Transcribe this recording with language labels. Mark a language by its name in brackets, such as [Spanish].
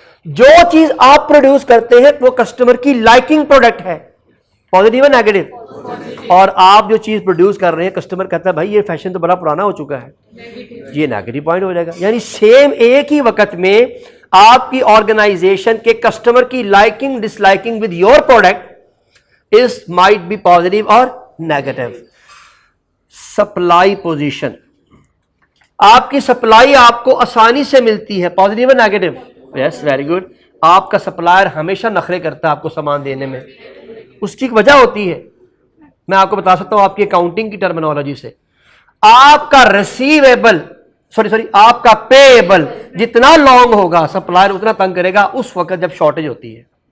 [Urdu] جو چیز آپ پروڈیوس کرتے ہیں وہ کسٹمر کی لائکنگ پروڈکٹ ہے, پازیٹیو ہے نیگیٹو. اور آپ جو چیز پروڈیوس کر رہے ہیں کسٹمر کہتا ہے بھائی یہ فیشن تو بڑا پرانا ہو چکا ہے, یہ نیگیٹو پوائنٹ ہو جائے گا. یعنی سیم ایک ہی وقت میں آپ کی آرگنائزیشن کے کسٹمر کی liking dish liking [English] With your product It might be positive or negative. [Urdu] Supply position, آپ کی سپلائی آپ کو آسانی سے ملتی ہے، پازیٹیو اور نیگیٹو؟ [English] Yes, very good. [Urdu] آپ کا سپلائر ہمیشہ نخرے کرتا ہے آپ کو سامان دینے میں، اس کی ایک وجہ ہوتی ہے. میں آپ کو بتا سکتا ہوں آپ کی اکاؤنٹنگ کی ٹرمینالوجی سے، آپ کا ریسیویبل آپ کا پے ایبل جتنا لانگ ہوگا سپلائر اتنا تنگ کرے گا اس وقت جب شارٹیج ہوتی ہے.